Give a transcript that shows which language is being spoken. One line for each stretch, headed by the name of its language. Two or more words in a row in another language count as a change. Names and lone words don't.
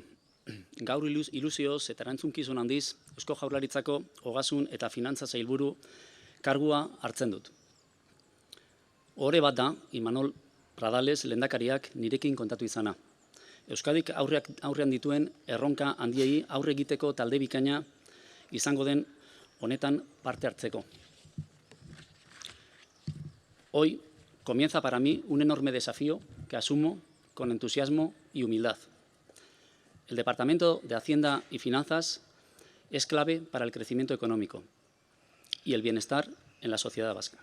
Basque: Gaur ilusioz eta erantzunkizun handiz, Eusko Jaurlaritzako Ogasun eta Finantza Sailburu kargua hartzen dut. Ohore bat da, Imanol Pradales lehendakariak nirekin kontatu izana. Euskadik aurrean dituen erronka handiei aurre egiteko talde bikaina izango den honetan parte hartzeko.
Spanish: Hoy comienza para mí un enorme desafío que asumo con entusiasmo y humildad. El Departamento de Hacienda y Finanzas es clave para el crecimiento económico y el bienestar en la sociedad vasca.